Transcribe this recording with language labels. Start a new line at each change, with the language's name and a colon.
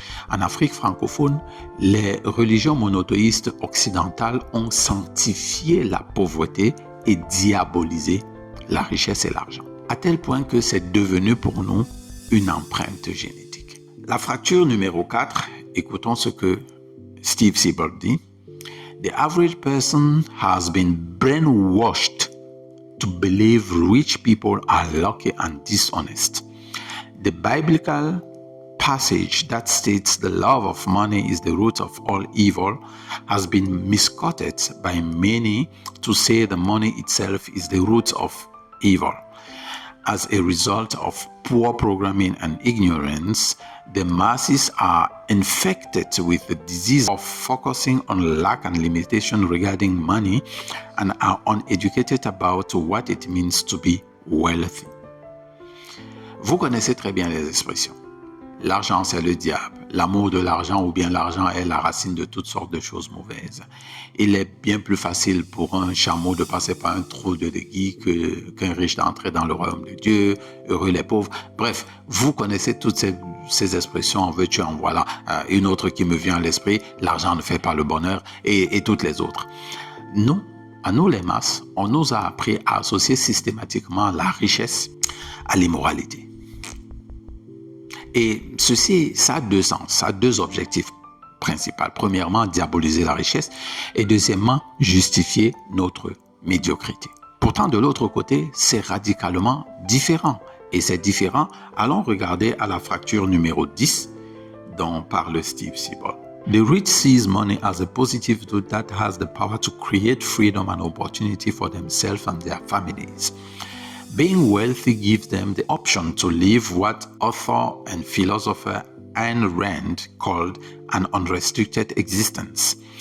French: En Afrique francophone, les religions monothéistes occidentales ont sanctifié la pauvreté et diabolisé la richesse et l'argent, à tel point que c'est devenu pour nous une empreinte génétique. La fracture numéro 4, écoutons ce que Steve Siebold dit.
English: The average person has been brainwashed to believe rich people are lucky and dishonest. The biblical passage that states the love of money is the root of all evil has been misquoted by many to say the money itself is the root of evil. As a result of poor programming and ignorance, the masses are infected with the disease of focusing on lack and limitation regarding money and are uneducated about what it means to be wealthy.
French: Vous connaissez très bien les expressions. L'argent, c'est le diable. L'amour de l'argent ou bien l'argent est la racine de toutes sortes de choses mauvaises. Il est bien plus facile pour un chameau de passer par un trou de déguis qu'un riche d'entrer dans le royaume de Dieu. Heureux les pauvres. Bref, vous connaissez toutes ces expressions, en veux-tu, en voilà. Une autre qui me vient à l'esprit, l'argent ne fait pas le bonheur et toutes les autres. Nous, à nous les masses, on nous a appris à associer systématiquement la richesse à l'immoralité. Et ceci, ça a deux sens, ça a deux objectifs principaux. Premièrement, diaboliser la richesse et deuxièmement, justifier notre médiocrité. Pourtant, de l'autre côté, c'est radicalement différent. Et c'est différent, allons regarder à la fracture numéro 10 dont parle Steve Siebold.
English: The rich sees money as a positive tool that has the power to create freedom and opportunity for themselves and their families. Being wealthy gives them the option to live what author and philosopher Ayn Rand called an unrestricted existence.